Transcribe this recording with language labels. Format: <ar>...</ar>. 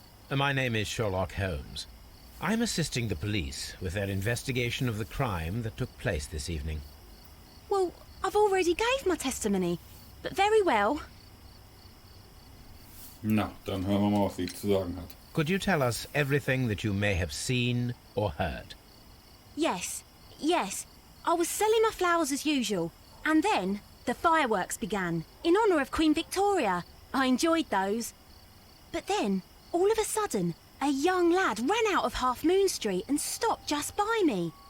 <en>My name is Sherlock Holmes. I'm assisting the police with their investigation of the crime that took place this evening. Well, I've already gave my testimony, but very well.</en> <de>Na, dann hören wir mal, was sie zu sagen hat.</de> <en>Could you tell us everything that you may have seen or heard? Yes. I was selling my flowers as usual, and then the fireworks began, in honour of Queen Victoria. I enjoyed those. But then, all of a sudden, a young lad ran out of Half Moon Street and stopped just by me.</en>